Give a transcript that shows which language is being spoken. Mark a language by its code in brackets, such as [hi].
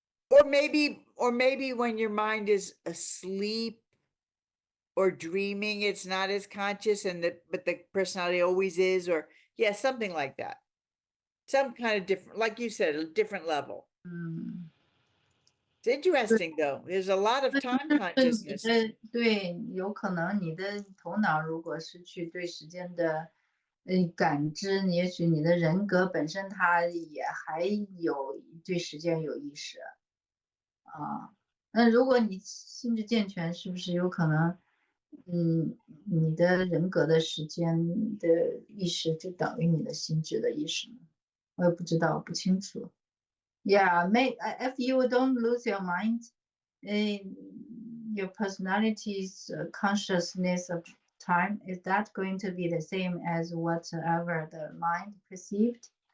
[en] Or maybe when your mind is asleep or dreaming, it's not as conscious but the personality always is, or yeah, something like that. Some kind of different, like you said, a different level. It's interesting though. There's a lot of time [zh] 你 [en] consciousness. [zh] 的对，有可能你的头脑如果失去对时间的感知，也许你的人格本身它也还有对时间有意识啊。那如果你心智健全，是不是有可能，你的人格的时间的意识就等于你的心智的意识呢？我也不知道，不清楚。 [en] Yeah, if you don't lose your mind, your personality's consciousness of time, is that going to be the same as whatever the mind perceived?